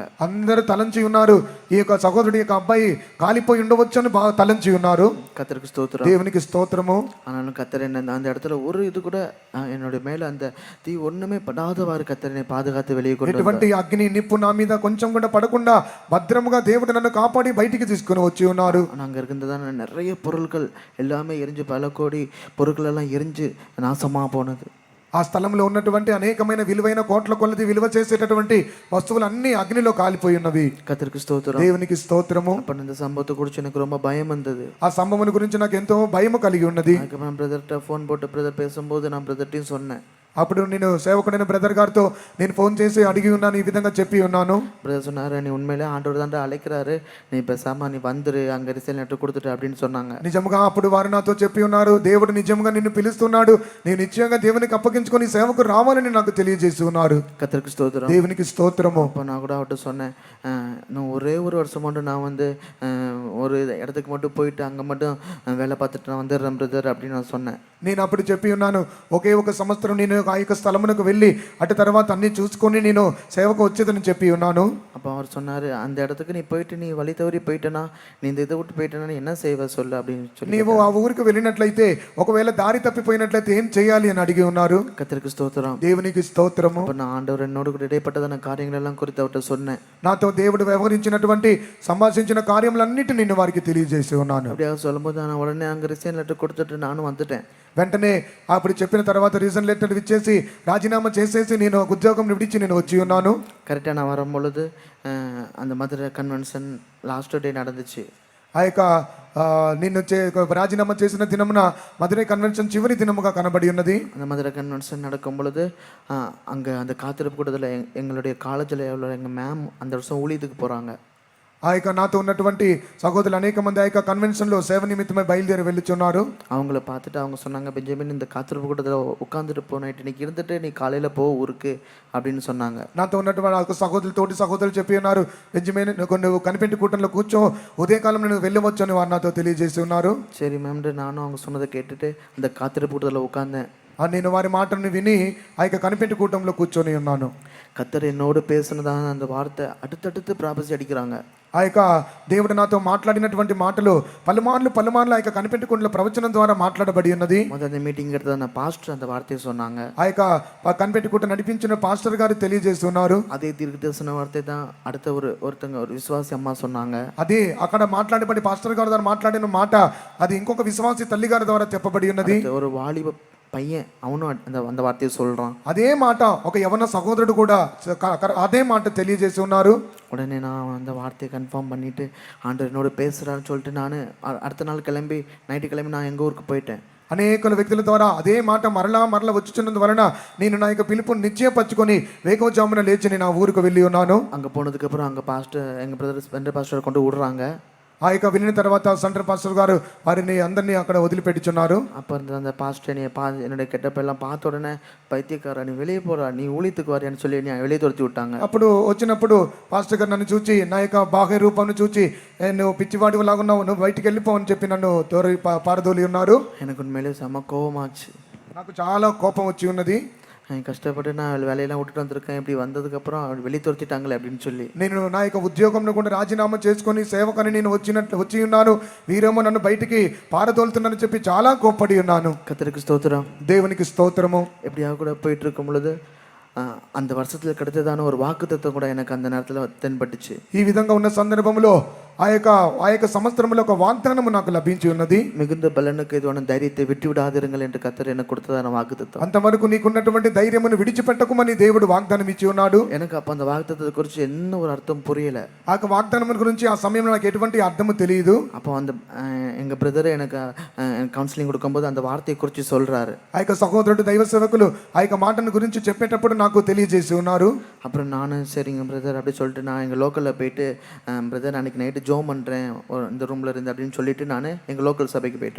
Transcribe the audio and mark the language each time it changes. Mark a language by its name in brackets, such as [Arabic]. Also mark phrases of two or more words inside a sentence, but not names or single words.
[Telugu] అందరూ తలంచి ఉన్నారు, ఈ యొక్క సహోదరుడి యొక్క అబ్బాయి కాలిపోయి ఉండవచ్చు అని బాగా తలంచి ఉన్నారు. [Tamil] கர்த்தருக்கு ஸ்தோத்திரம். [Telugu] దేవునికి స్తోత్రము. [Tamil] ஆனாலும் கர்த்தர் என்ன அந்த இடத்துல ஒரு இது கூட என்னுடைய மேலே அந்த தீ ஒன்றுமே படாதவாறு கர்த்தரை பாதுகாத்து வெளியே கொண்டு [Telugu] ఎటువంటి అగ్ని నిప్పు నా మీద కొంచెం కూడా పడకుండా భద్రముగా దేవుడు నన్ను కాపాడి బయటికి తీసుకుని వచ్చి ఉన్నారు. [Tamil] அங்கே இருந்ததான நிறைய பொருட்கள் எல்லாமே எரிஞ்சு, பல கோடி பொருட்கள் எல்லாம் எரிஞ்சு நாசமாக போனது. [Telugu] ఆ స్థలంలో ఉన్నటువంటి అనేకమైన విలువైన కోట్ల కొలది విలువ చేసేటటువంటి వస్తువులన్నీ అగ్నిలో కాలిపోయి ఉన్నవి. [Tamil] கர்த்தருக்கு ஸ்தோத்திரம். [Telugu] దేవునికి స్తోత్రము. [Tamil] அப்போ இந்த சம்பவத்தை குறித்து எனக்கு ரொம்ப பயம் வந்தது. [Telugu] ఆ సంభవం గురించి నాకు ఎంతో భయము కలిగి ఉన్నది. [Tamil] அதுக்கப்புறம் பிரதர்கிட்ட ஃபோன் போட்டு பிரதர் பேசும்போது நான் பிரதர்ட்டையும் சொன்னேன். [Telugu] అప్పుడు నేను సేవకుడైన బ్రదర్ గారితో నేను ఫోన్ చేసి అడిగి ఉన్నాను, ఈ విధంగా చెప్పి ఉన్నాను. [Tamil] பிரதர் சொன்னார், நீ உண்மையிலே ஆண்டவர் தான்டா அழைக்கிறாரு, நீ பேசாமல் நீ வந்துரு, அங்கே [English] result letter [Tamil] கொடுத்துட்டு அப்படின்னு சொன்னாங்க. [Telugu] నిజముగా అప్పుడు వారు నాతో చెప్పి ఉన్నారు, దేవుడు నిజంగా నిన్ను పిలుస్తున్నాడు, నేను నిశ్చయంగా దేవునికి అప్పగించుకొని సేవకు రావాలని నాకు తెలియజేసి ఉన్నారు. [Tamil] கர்த்தருக்கு ஸ்தோத்திரம். [Telugu] దేవునికి స్తోత్రము. [Tamil] அப்போ நான் கூட அவர்கிட்ட சொன்னேன், இன்னும் ஒரே ஒரு வருஷம் மட்டும் நான் வந்து ஒரு இடத்துக்கு மட்டும் போயிட்டு அங்கே மட்டும் வேலை பார்த்துட்டு நான் வந்துடுறேன் பிரதர் அப்படின்னு நான் சொன்னேன். [Telugu] నేను అప్పుడు చెప్పి ఉన్నాను, ఒకే ఒక సంవత్సరం నేను ఆ యొక్క స్థలమునకు వెళ్ళి అటు తర్వాత అన్ని చూసుకొని నేను సేవకు వచ్చేదని చెప్పి ఉన్నాను. [Tamil] அப்போ அவர் சொன்னார், அந்த இடத்துக்கு நீ போயிட்டு நீ வழி தவறி போயிட்டனா, நீ இந்த இதை விட்டு போயிட்டனா நீ என்ன செய்வ சொல்லு அப்படின்னு சொல்லி. [Telugu] నీవు ఆ ఊరికి వెళ్ళినట్లయితే ఒకవేళ దారి తప్పిపోయినట్లయితే ఏం చేయాలి అని అడిగి ఉన్నారు. [Tamil] கர்த்தருக்கு ஸ்தோத்திரம். [Telugu] దేవునికి స్తోత్రము. [Tamil] அப்போ நான் ஆண்டவர் என்னோடு கூட இடைப்பட்டதான காரியங்கள் எல்லாம் குறித்து அவர்கிட்ட சொன்னேன். [Telugu] నాతో దేవుడు వ్యవహరించినటువంటి సంభాషించిన కార్యములన్నిటి నేను వారికి తెలియజేసి ఉన్నాను. [Tamil] அப்படியாக சொல்லும்போது நான் உடனே அங்கே [English] resign letter [Tamil] கொடுத்துட்டு நானும் வந்துட்டேன். [Telugu] వెంటనే అప్పుడు చెప్పిన తర్వాత [English] reason letter [Telugu] ఇచ్చేసి రాజీనామా చేసేసి నేను ఉద్యోగం విడిచి నేను వచ్చి ఉన్నాను. [Tamil] கரெக்டாக நான் வரும்பொழுது அந்த மதுரை [English] convention last day [Tamil] நடந்துச்சு. [Telugu] ఆ యొక్క నిన్ను రాజీనామా చేసిన దినమున మధురై కన్వెన్షన్ చివరి దినముగా కనబడి ఉన్నది. [Tamil] அந்த மதுரை கன்வென்ஷன் நடக்கும் பொழுது அங்கே அந்த காத்திருப்பு கூட்டத்தில் எங்களுடைய காலேஜில் எவ்வளோ எங்கள் மேம் அந்த வருஷம் ஊழியத்துக்கு போகிறாங்க. [Telugu] ఆ యొక్క నాతో ఉన్నటువంటి సహోదరులు అనేక మంది ఆ యొక్క కన్వెన్షన్లో సేవ నిమిత్తమై బయలుదేరి వెళ్ళుచున్నారు. [Tamil] அவங்கள பார்த்துட்டு அவங்க சொன்னாங்க, பெஞ்சமின் இந்த காத்திருப்பு கூட்டத்தில் உட்காந்துட்டு போ, நைட்டு இன்னைக்கு இருந்துட்டு நீ காலையில் போ ஊருக்கு அப்படின்னு சொன்னாங்க. [Telugu] నాతో ఉన్నటువంటి సహోదరులు తోటి సహోదరులు చెప్పి ఉన్నారు, బెంజమిన్ నువ్వు కనిపెట్టి కూటంలో కూర్చో, ఉదయకాలం నేను వెళ్ళవచ్చు అని వారు నాతో తెలియజేసి ఉన్నారు. [Tamil] சரி மேம்ட்டு நானும் அவங்க சொன்னதை கேட்டுட்டு அந்த காத்திருப்பு கூட்டத்தில் உட்காந்தேன். [Telugu] నేను వారి మాటను విని ఆ యొక్క కనిపెట్టి కూటంలో కూర్చొని ఉన్నాను. [Tamil] கர்த்தர் என்னோடு பேசுனதான அந்த வார்த்தை அடுத்தடுத்து ப்ராபசி அடிக்கிறாங்க. [Telugu] ఆ యొక్క దేవుడు నాతో మాట్లాడినటువంటి మాటలు పలుమార్లు ఆ యొక్క కనిపెట్టుకుంటున్న ప్రవచనం ద్వారా మాట్లాడబడి ఉన్నది. [Tamil] முதல்ல மீட்டிங் எடுத்ததான பாஸ்டர் அந்த வார்த்தையை சொன்னாங்க. [Telugu] ఆ యొక్క కనిపెట్టుకుంటూ నడిపించిన పాస్టర్ గారు తెలియజేస్తున్నారు. [Tamil] அதே தீர்க்கதரிசன வார்த்தை தான் அடுத்த ஒருத்தங்க ஒரு விசுவாசி அம்மா சொன்னாங்க. [Telugu] అదే అక్కడ మాట్లాడబడి పాస్టర్ గారు ద్వారా మాట్లాడిన మాట అది ఇంకొక విశ్వాసి తల్లి గారి ద్వారా చెప్పబడి ఉన్నది. [Tamil] ஒரு வாலிப பையன் அவனும் அந்த வார்த்தையை சொல்றான். [Telugu] అదే మాట ఒక యవన సహోదరుడు కూడా అదే మాట తెలియజేసి ఉన్నారు. [Tamil] உடனே நான் அந்த வார்த்தையை கன்ஃபார்ம் பண்ணிட்டு ஆண்டவர் என்னோட பேசுறான்னு சொல்லிட்டு நான் அடுத்த நாள் கிளம்பி நைட்டு கிளம்பி நான் எங்கள் ஊருக்கு போயிட்டேன். [Telugu] అనేక వ్యక్తుల ద్వారా అదే మాట మరలా మరలా వచ్చుచున్నందు వలన నేను నా యొక్క పిలుపుని నిశ్చయపరచుకొని వేకోజామున లేచి నేను ఆ ఊరికి వెళ్ళి ఉన్నాను. [Tamil] அங்கே போனதுக்கப்புறம் அங்கே பாஸ்டர் எங்கள் பிரதர் [English] vendor pastor [Tamil] கொண்டு விடுறாங்க. [Telugu] ఆ యొక్క వెళ్ళిన తర్వాత [English] center pastor [Telugu] గారు వారిని అందరినీ అక్కడ వదిలిపెట్టుచున్నారు. [Tamil] அப்போ அந்த பாஸ்டர் என்னுடைய கெட்டப்பெல்லாம் பார்த்த உடனே பைத்தியக்காரா நீ வெளியே போறா நீ ஊழியத்துக்கு வரையான்னு சொல்லி நீ வெளியே துரத்தி விட்டாங்க. [Telugu] అప్పుడు వచ్చినప్పుడు పాస్టర్ గారు నన్ను చూచి నా యొక్క బాహ్య రూపాన్ని చూచి నువ్వు పిచ్చివాడి లాగున్నావు, నువ్వు బయటికి వెళ్ళిపో అని చెప్పి నన్ను పారదోలి ఉన్నారు. [Tamil] எனக்கு உண்மையிலே செம கோவமாச்சு. [Telugu] నాకు చాలా కోపం వచ్చి ఉన్నది. [Tamil] கஷ்டப்பட்டு நான் வேலையெல்லாம் விட்டுட்டு வந்திருக்கேன், இப்படி வந்ததுக்கப்புறம் வெளியே துரத்திட்டாங்களே அப்படின்னு சொல்லி [Telugu] నేను నా యొక్క ఉద్యోగంను కూడా రాజీనామా చేసుకొని సేవకని నేను వచ్చి ఉన్నాను, వీరేమో నన్ను బయటికి పారదోలుతున్నానని చెప్పి చాలా కోప్పడి ఉన్నాను. [Tamil] கர்த்தருக்கு ஸ்தோத்திரம். [Telugu] దేవునికి స్తోత్రము. [Tamil] எப்படியாக கூட போயிட்டு இருக்கும் பொழுது அந்த வருஷத்துல கிடைத்ததான ஒரு வாக்குத்தத்தம் கூட எனக்கு அந்த நேரத்துல தென்பட்டுச்சு. [Telugu] ఈ విధంగా ఉన్న సందర్భంలో ఆ యొక్క సంవత్సరంలో ఒక వాగ్దానము నాకు లభించి ఉన్నది. [Tamil] மிகுந்த பலனுக்கு இதுவான தைரியத்தை விட்டு விடாதிருங்கள் என்று கர்த்தர் எனக்கு கொடுத்ததான வாக்குத்தத்தம். [Telugu] అంతవరకు నీకున్నటువంటి ధైర్యమును విడిచిపెట్టకుమని దేవుడు వాగ్దానం ఇచ్చి ఉన్నాడు. [Tamil] எனக்கு அப்ப அந்த வாக்குத்தத்தத்தை குறித்து என்ன ஒரு அர்த்தம் புரியல. [Telugu] ఆ వాగ్దానం గురించి ఆ సమయంలో నాకు ఎటువంటి అర్థము తెలియదు. [Tamil] அப்போ அந்த எங்க பிரதர் எனக்கு கவுన్సిలింగ్ கொடுக்கும்போது அந்த வார்த்தையை குறித்து சொல்றாரு. [Telugu] ఆ యొక్క సహోదరుడు దైవ సేవకులు ఆ యొక్క మాటను గురించి చెప్పేటప్పుడు నాకు తెలియజేసి ఉన్నారు. [Tamil] அப்புறம் நானும் சரிங்க பிரதர் அப்படி சொல்லிட்டு நான் எங்கள் லோக்கலில் போயிட்டு பிரதர் அன்னைக்கு நைட்டு ஜோம் பண்ணுறேன் இந்த ரூமில் இருந்து அப்படின்னு சொல்லிட்டு நான் எங்கள் லோக்கல் சபைக்கு போயிட்டேன்.